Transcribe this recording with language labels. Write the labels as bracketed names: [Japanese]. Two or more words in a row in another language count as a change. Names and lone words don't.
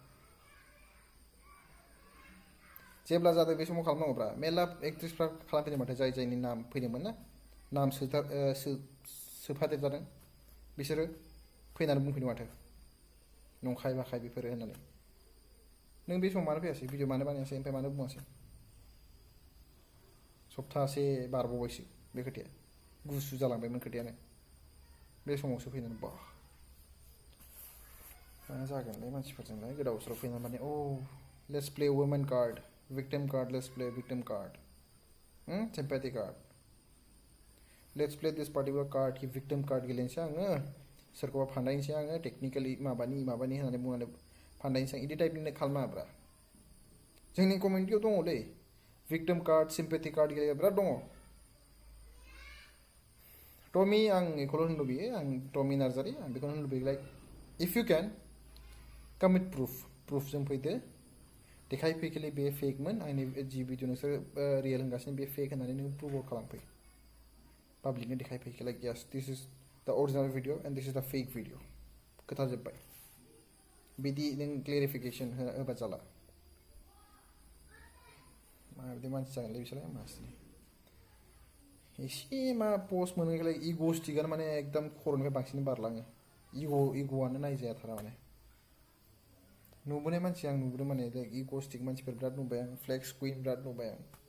[Bodo] जेब्ला जादों बे समाव खालामनांगौब्रा मेरला एक्ट्रेसफ्रा खालामफैदों माथो जाय जायनि नाम फैदोंमोन ना नाम सोफादेरजादों बिसोरो फैनानै बुंफैदों माथो नंखाय बाखाय बेफोरो होननानै नों बे समाव मानो फैयासै भिडिअ मानो बानायासै ओमफ्राय मानो बुङासै सप्तासे बारबावबायसो बे खोथाया गुसु जालांबायमोन खोथायानो बे समावसो फैनानै बा मा जागोनलाय मानसिफोरजोंलाय गोदाव सोराव फैनानै माने [English] let's play women card victim card let's play victim card sympathy card let's play this particular card [Bodo] कि victim card गेलेनोसै आङो सोरखौबा फान्दायनोसै आङो टेक्निकेलि माबानि होननानै बुंनानै फान्दायनोसै इदि टाइपनि खालामा जोंनि कमिउनिटियाव दङलै [English] victim card sympathy card [Bodo] गेलेग्रा बिराद दङ टमी आं बेखौल' होननो लुबैयो आं टमी नार्जारी आं बेखौनो होननो लुबैयो [English] like if you can come with [Bodo] प्रुफजों फैदो देखायफैखोलै बे फेकमोन आंनि जि भिडिअ नोंसोर रियेल होनगासिनो बे फेक होननानै नों [English] prove out [Bodo] खालामफै पाब्लिकनो देखायफैखो [English] like yes this is the original video and this is the fake video [Bodo] खोथा जोब्बाय बिदि नों क्लियारिफिकेसन होबा जाला माबायदि मानसि जागोनलै बिसोरलाय मानसिनि एसे मा पस्ट मोनोलाय इग'स्टिकआनो माने एकदम खर'निफ्राय बांसिन बारलाङो इग'आनो नायजायाथारा माने नुबोनाय मानसि आं नुबोदों माने इग'स्टिक मानसिफोर बिराद नुबाय आं [English] flex queen [Bodo] बिराद नुबाय आं